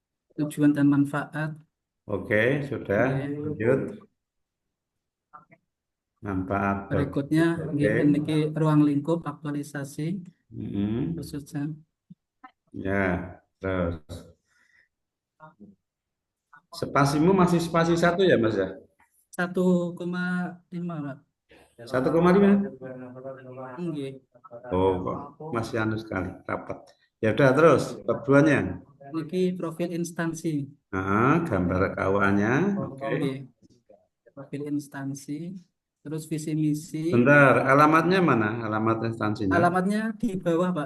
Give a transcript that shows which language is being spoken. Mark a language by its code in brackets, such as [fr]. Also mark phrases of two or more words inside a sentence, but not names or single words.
[id] tujuan dan manfaat. Oke, sudah. Nggih. Lanjut. Manfaat Berikutnya oke. [jv] nggih niki [id] ruang lingkup aktualisasi Mm-mm. khususnya Ya, terus. Spasimu masih spasi 1 ya, Mas ya? 1,5 Pak. 1,5. Nggih. Oh, kok masih anu sekali, rapat. Ya udah terus, bab 2-nya. Niki profil instansi. Nah, gambar KUA-nya. Oke. Nggih. Profil instansi, terus visi misi. Bentar, alamatnya mana? Alamat instansinya. Alamatnya di bawah, Pak.